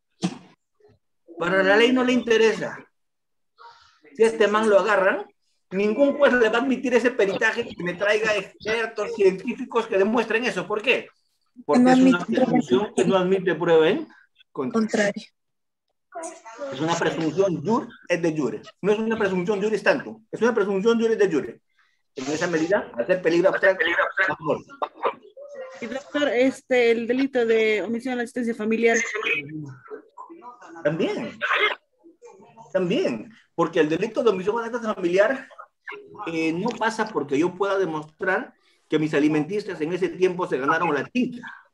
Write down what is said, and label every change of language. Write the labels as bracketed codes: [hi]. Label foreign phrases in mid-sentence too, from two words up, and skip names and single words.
[es] Para la ley no le interesa. Si a este man lo agarran, ningún juez le va a admitir ese peritaje que me traiga expertos científicos que demuestren eso. ¿Por qué? Porque es una presunción que no admite prueba en contrario. Es una presunción [la] jur et de jure. [es] No es una presunción [la] juris tantum. [es] Es una presunción [la] juris de jure. [es] En esa medida, hacer peligro abstracto. Y doctor, el delito de omisión a la asistencia familiar. También, porque el delito de omisión a la asistencia familiar no pasa porque yo pueda demostrar que mis alimentistas en ese tiempo se ganaron la tinta.